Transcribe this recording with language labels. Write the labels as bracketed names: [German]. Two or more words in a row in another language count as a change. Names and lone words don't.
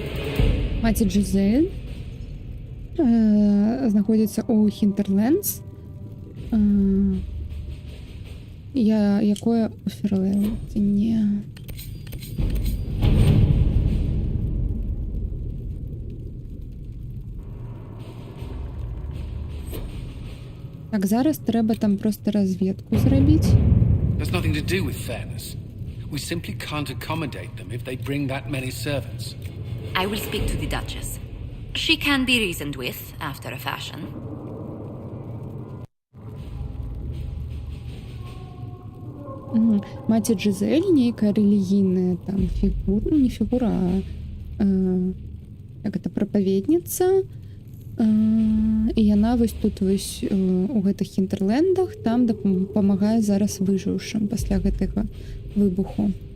[Belarusian] Маці Джизель знаходзіцца ў Хінтерлендс, якое у Ферлэлтоне. Так, зараз трэба там просто разведку зрабіць. [English] There's nothing to do with fairness. We simply can't accommodate them if they bring that many servants. I will speak to the Duchess. She can be reasoned with, after a fashion. [Belarusian] Маці Джизель, нейкая рэлігійная там фігура, ну не фігура, а як это, прапаведніца. І яна вось тут вось у гэтых хінтерлендах там дапамагае зараз выжыўшым пасля гэтага выбуху.